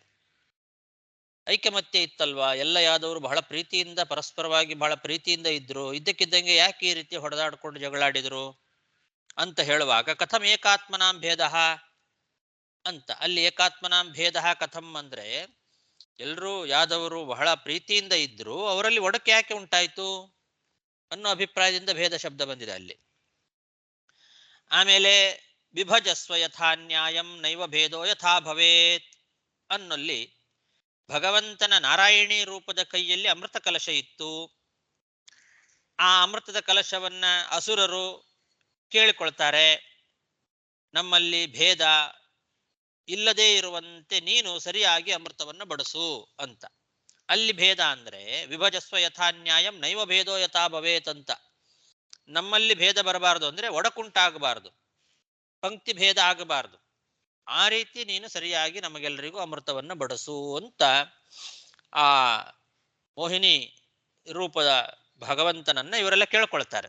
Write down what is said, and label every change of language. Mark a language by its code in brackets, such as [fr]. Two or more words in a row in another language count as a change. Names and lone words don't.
[kn] ಐಕಮತ್ಯ ಇತ್ತಲ್ವಾ, ಎಲ್ಲ ಯಾದವರು ಬಹಳ ಪ್ರೀತಿಯಿಂದ ಪರಸ್ಪರವಾಗಿ ಬಹಳ ಪ್ರೀತಿಯಿಂದ ಇದ್ರು, ಇದ್ದಕ್ಕಿದ್ದಂಗೆ ಯಾಕೆ ಈ ರೀತಿ ಹೊಡೆದಾಡ್ಕೊಂಡು ಜಗಳಾಡಿದ್ರು ಅಂತ ಹೇಳುವಾಗ [sa] ಕಥಂ ಏಕಾತ್ಮನಾಂ ಭೇದ [kn] ಅಂತ. ಅಲ್ಲಿ [sa] ಏಕಾತ್ಮನಾಂ ಭೇದ ಕಥಂ [kn] ಅಂದ್ರೆ ಎಲ್ರೂ ಯಾದವರು ಬಹಳ ಪ್ರೀತಿಯಿಂದ ಇದ್ರು, ಅವರಲ್ಲಿ ಒಡಕೆ ಯಾಕೆ ಉಂಟಾಯ್ತು ಅನ್ನೋ ಅಭಿಪ್ರಾಯದಿಂದ ಭೇದ ಶಬ್ದ ಬಂದಿದೆ ಅಲ್ಲಿ. ಆಮೇಲೆ [sa] ವಿಭಜಸ್ವ ಯಥಾ ನ್ಯಾಯಂ ನೈವ ಭೇದೋ ಯಥಾ ಭವೇತ್ [kn] ಅನ್ನಲ್ಲಿ ಭಗವಂತನ ನಾರಾಯಣಿ ರೂಪದ ಕೈಯಲ್ಲಿ ಅಮೃತ ಕಲಶ ಇತ್ತು. ಆ ಅಮೃತದ ಕಲಶವನ್ನ ಅಸುರರು ಕೇಳಿಕೊಳ್ತಾರೆ, ನಮ್ಮಲ್ಲಿ ಭೇದ ಇಲ್ಲದೇ ಇರುವಂತೆ ನೀನು ಸರಿಯಾಗಿ ಅಮೃತವನ್ನು ಬಡಿಸು ಅಂತ. ಅಲ್ಲಿ ಭೇದ ಅಂದ್ರೆ [sa] ವಿಭಜಸ್ವ ಯಥಾನ್ಯಾಯಂ ನೈವ ಭೇದೋ ಯಥಾ ಭವೇತ್ [kn] ಅಂತ. ನಮ್ಮಲ್ಲಿ ಭೇದ ಬರಬಾರದು ಅಂದ್ರೆ ಒಡಕುಂಟಾಗಬಾರದು, ಪಂಕ್ತಿ ಭೇದ ಆಗಬಾರದು. ಆ ರೀತಿ ನೀನು ಸರಿಯಾಗಿ ನಮಗೆಲ್ಲರಿಗೂ ಅಮೃತವನ್ನು ಬಡಿಸು ಅಂತ ಆ ಮೋಹಿನಿ ರೂಪದ ಭಗವಂತನನ್ನ ಇವರೆಲ್ಲ ಕೇಳ್ಕೊಳ್ತಾರೆ.